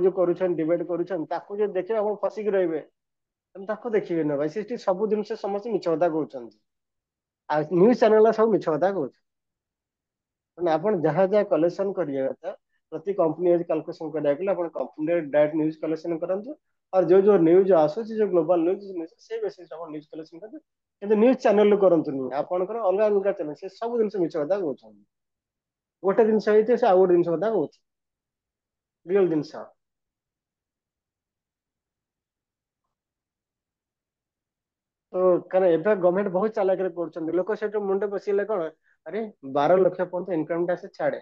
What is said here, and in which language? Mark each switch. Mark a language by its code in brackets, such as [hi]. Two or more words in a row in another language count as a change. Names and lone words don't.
[or] ଯୋଉ କରୁଛନ୍ତି, ଡିବେଟ କରୁଛନ୍ତି, ତାକୁ ଯଦି ଦେଖିବେ ଆପଣ ଫସିକି ରହିବେ, ତାକୁ ଦେଖିବେ ନା ଭାଇ, ସେଠି ସବୁ ଜିନିଷ ସମସ୍ତେ ମିଛ କଥା କହୁଛନ୍ତି, ଆଉ ନ୍ୟୁଜ ଚ୍ୟାନେଲ ସବୁ ମିଛ କଥା କହୁଛି, ମାନେ ଆପଣ ଯାହା ଯାହା କଲେକ୍ସନ କରିବା କଥା, ପ୍ରତି କମ୍ପାନୀ କାଲକୁଲେସନ କରିବାକୁ ହେଲେ ଆପଣ କମ୍ପାନୀରେ ଡାଇରେକ୍ଟ ନ୍ୟୁଜ କଲେକ୍ସନ କରନ୍ତୁ, [hi] और जो जो न्यूज [or] आସୁଛି, [hi] जो ग्लोबल न्यूज [or] ସେ ବେସିସ୍ ଆପଣ ନ୍ୟୁଜ କଲେକ୍ସନ କରିବେ, କିନ୍ତୁ ନ୍ୟୁଜ ଚ୍ୟାନେଲ କରନ୍ତୁନି, ଆପଣଙ୍କର ଅଲଗା ଅଲଗା ଚ୍ୟାନେଲ, ସେ ସବୁ ଜିନିଷ ମିଛ କଥା କହୁଛନ୍ତି। ଗୋଟେ ଜିନିଷ ହେଇଥିବ ସେ ଆଉ ଗୋଟେ ଜିନିଷ କଥା କହୁଛି, ରିଅଲ ଜିନିଷ। ତ କାରଣ ଏବେ ଗଭର୍ଣ୍ଣମେଣ୍ଟ ବହୁତ ଚାଲାକିରେ କରୁଛନ୍ତି, ଲୋକ ସେଠୁ ମୁଣ୍ଡ ବସିଲେ କଣ, ଆରେ 12 ଲକ୍ଷ ପର୍ଯ୍ୟନ୍ତ ଇନକମ ଟ୍ୟାକ୍ସ ଛାଡେ।